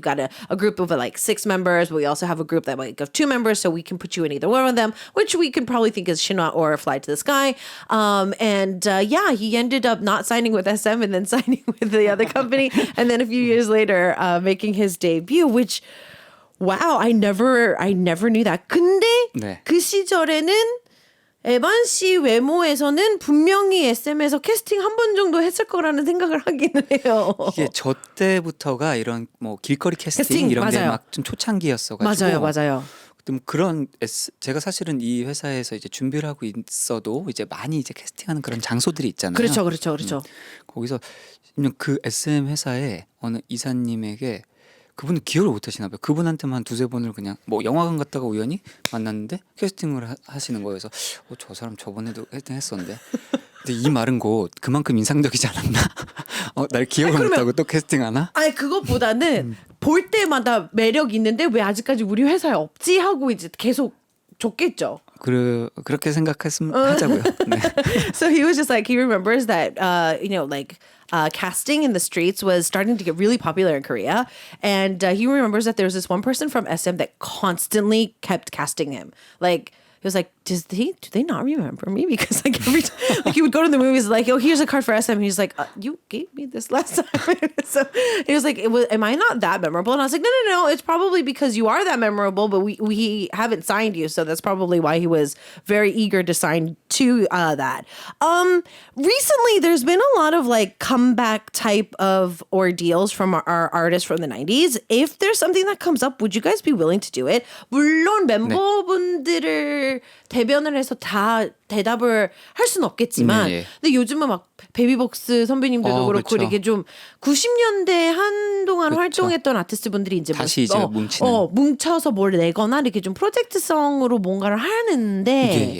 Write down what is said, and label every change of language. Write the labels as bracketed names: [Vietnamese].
[English] We've got a group of like 6 members, but we also have a group that like of 2 members, so we can put you in either one of them, which we can probably think is Shinhwa or Fly to the Sky. Yeah, he ended up not signing with SM and then signing with the other company, and then a few years later making his debut, which wow, I never knew that. [Korean] 근데 네. 그 시절에는 에반 씨 외모에서는 분명히 SM에서 캐스팅 한 번 정도 했을 거라는 생각을 하기는 해요. 이게 저 때부터가 이런 뭐 길거리 캐스팅 이런 게 맞아요. 막 좀 초창기였어가지고 맞아요. 그때 뭐 그런 제가 사실은 이 회사에서 이제 준비를 하고 있어도 이제 많이 이제 캐스팅하는 그런 장소들이 있잖아요. 그렇죠. 거기서 그 SM 회사에 어느 이사님에게 그분은 기억을 못 하시나 봐요. 그분한테만 2-3번을 그냥 뭐 영화관 갔다가 우연히 만났는데 캐스팅을 하시는 거예요. 그래서 저 사람 저번에도 캐스팅했었는데 근데 이 말은 곧 그만큼 인상적이지 않았나? 날 기억을 못하고 또 캐스팅하나? 아니 그것보다는 볼 때마다 매력 있는데 왜 아직까지 우리 회사에 없지 하고 이제 계속 줬겠죠. 그렇게 생각했으면 하자고요. 네. [English] So he was just like, he remembers that you know, like casting in the streets was starting to get really popular in Korea, and he remembers that there was this one person from SM that constantly kept casting him. Like he was like, do they not remember me? Because like every time, like he would go to the movies like, oh, here's a card for SM. And he's like, you gave me this last time. So he was like, am I not that memorable? And I was like, no. It's probably because you are that memorable, but we haven't signed you. So that's probably why he was very eager to sign to that. Recently, there's been a lot of like comeback type of ordeals from our artists from the 90s. If there's something that comes up, would you guys be willing to do it? [Korean] 물론 멤버분들을 대변을 해서 다 대답을 할 수는 없겠지만 네. 근데 요즘은 막 베이비복스 선배님들도 그렇고 그렇죠. 이렇게 좀 90년대 한동안 그렇죠. 활동했던 아티스트분들이 이제 다시 이제 뭉치는 뭉쳐서 뭘 내거나 이렇게 좀 프로젝트성으로 뭔가를 하는데